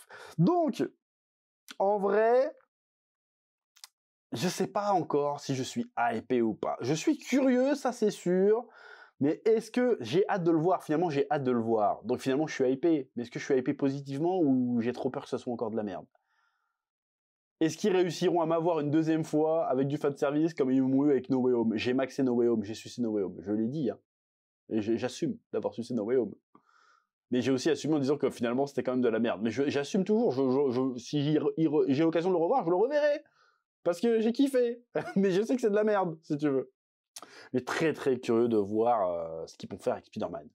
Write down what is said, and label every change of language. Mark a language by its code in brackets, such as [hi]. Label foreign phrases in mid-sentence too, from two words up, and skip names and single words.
[fr] Donc, en vrai, je sais pas encore si je suis hypé ou pas. Je suis curieux, ça c'est sûr, mais est-ce que j'ai hâte de le voir? Finalement, j'ai hâte de le voir. Donc finalement, je suis hypé. Mais est-ce que je suis hypé positivement ou j'ai trop peur que ça soit encore de la merde? Est-ce qu'ils réussiront à m'avoir une deuxième fois avec du fanservice comme ils m'ont eu avec No Way Home? J'ai maxé No Way Home, j'ai sucé No Way Home. Je l'ai dit, hein. Et j'assume d'avoir sucé No Way Home. Mais j'ai aussi assumé en disant que finalement, c'était quand même de la merde. Mais j'assume toujours. Si j'ai l'occasion de le revoir, je le reverrai. Parce que j'ai kiffé, mais je sais que c'est de la merde, si tu veux. Mais très curieux de voir ce qu'ils vont faire avec Spider-Man.